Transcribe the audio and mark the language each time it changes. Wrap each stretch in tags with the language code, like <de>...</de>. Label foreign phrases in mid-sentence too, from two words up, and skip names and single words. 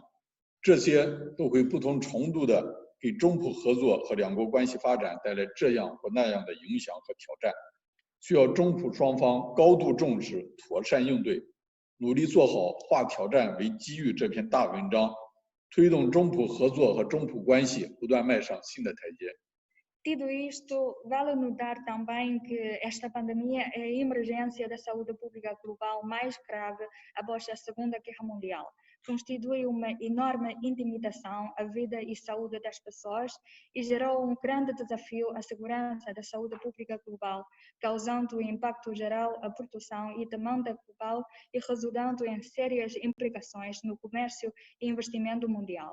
<zh>这些都会不同程度的 给中普合作和两国关系发展带来这样或那样的影响和挑战，需要中普双方高度重视、妥善应对，努力做好化挑战为机遇这篇大文章，推动中普合作和中普关系不断迈上新的台阶。</zh> <pt>Tido isto, vale notar também que esta pandemia é a emergência da saúde pública global mais grave após a Segunda Guerra Mundial. Constitui uma enorme intimidação à vida e saúde das pessoas e gerou um grande desafio à segurança da saúde pública global, causando impacto geral à produção e demanda global e resultando em sérias implicações no comércio e investimento mundial.</pt>